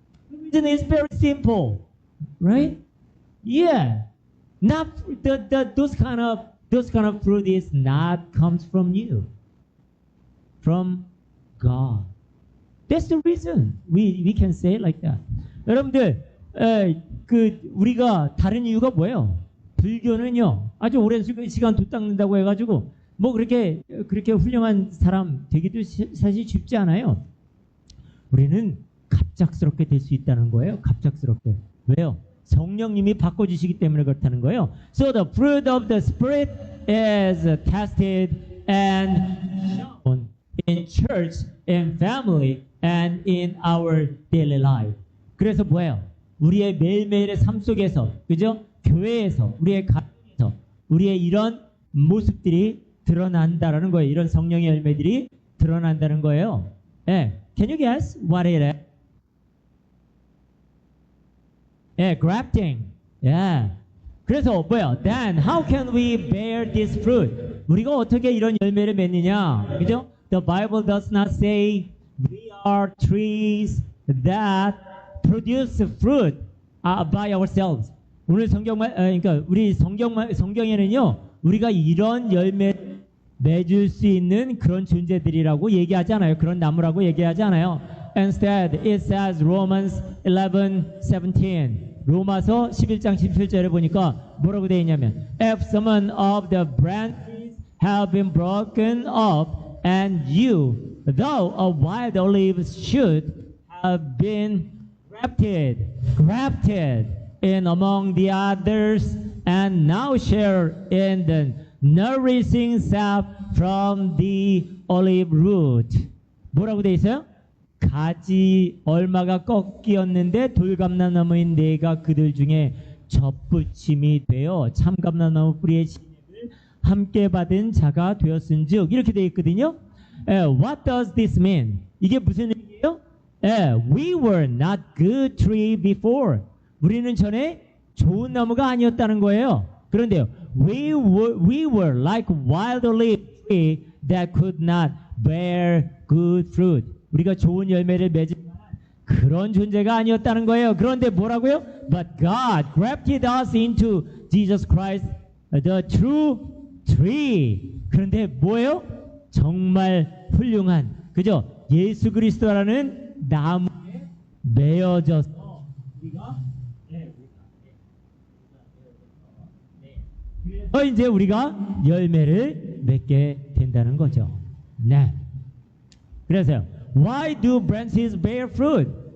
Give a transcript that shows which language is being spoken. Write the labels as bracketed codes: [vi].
[en] The reason is very simple, right? Yeah, not those kind of fruit is not comes from you, from God. That's the reason we can say it like that. [ko] 여러분들, 우리가 다른 이유가 뭐예요? 불교는요, 아주 오랜 시간 도 닦는다고 해가지고 뭐 그렇게 훌륭한 사람 되기도 사실 쉽지 않아요. 우리는 갑작스럽게 될 수 있다는 거예요. 갑작스럽게. 왜요? 성령님이 바꿔주시기 때문에 그렇다는 거예요. [en] So the fruit of the Spirit is tested and shown in church, in family, and in our daily life. [ko] 그래서 뭐예요? 우리의 매일매일의 삶 속에서, 그죠? 교회에서, 우리의 가정에서, 우리의 이런 모습들이 드러난다라는 거예요. 이런 성령의 열매들이 드러난다는 거예요. [en] 네. Can you guess what it is? Yeah, grafting. Yeah. [ko] 그래서 뭐야? [en] Then how can we bear this fruit? [ko] 우리가 어떻게 이런 열매를 맺느냐? 그죠? [en] The Bible does not say we are trees that produce fruit by ourselves. [ko] 오늘 그러니까 우리 성경에는요, 우리가 이런 열매 맺을 수 있는 그런 존재들이라고 얘기하지 않아요. 그런 나무라고 얘기하지 않아요. [en] Instead, it says Romans 11:17. [ko] 로마서 11장 17절에 보니까 뭐라고 되어 있냐면, [en] If some of the branches have been broken up, and you, though a wild olive should have been grafted in among the others, and now share in the nourishing sap from the olive root. [ko] 뭐라고 돼 있어요? 가지 얼마가 꺾이었는데 돌감람나무인 내가 그들 중에 접붙임이 되어 참감람나무 뿌리의 신임을 함께 받은 자가 되었은즉, 이렇게 돼 있거든요. [en] What does this mean? [ko] 이게 무슨 얘기예요? [en] We were not good tree before. [ko] 우리는 전에 좋은 나무가 아니었다는 거예요. 그런데요, [en] we were like wild olive tree that could not bear good fruit. [ko] 우리가 좋은 열매를 맺을 그런 존재가 아니었다는 거예요. 그런데 뭐라고요? [en] But God grafted us into Jesus Christ, the true tree. [ko] 그런데 뭐예요? 정말 훌륭한, 그죠? 예수 그리스도라는 나무에 매어져서 이제 우리가 열매를 맺게 된다는 거죠. 네. 그래서요. [en] Why do branches bear fruit?